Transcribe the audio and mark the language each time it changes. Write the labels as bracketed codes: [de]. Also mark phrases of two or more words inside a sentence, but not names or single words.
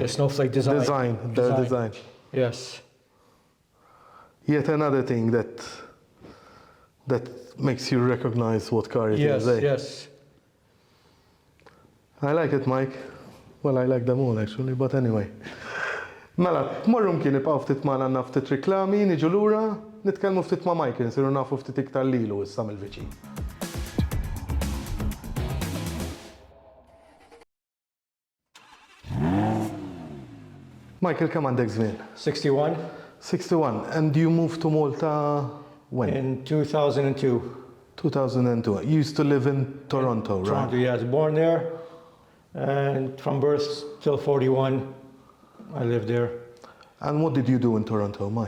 [en] The snowflake design. Their design. Yes. Yet another thing that makes you recognize what car it is. Yes. I like it, Mike. Well, I like them all actually, but anyway. [mt] Mela, morru mkien nibqgħu ftit magħna naf ftit riklami, niġu lura, nitkellmu ftit ma' Mike, nsiru nafu ftit iktar lilu issa mill-viċin. Michael, kemm għandek żmien? 61. 61. [en] And you moved to Malta when? In 2002. 2002. You used to live in Toronto, right? Toronto, yes. Born there. And from birth till 41, I lived there. And what did you do in Toronto, Mike?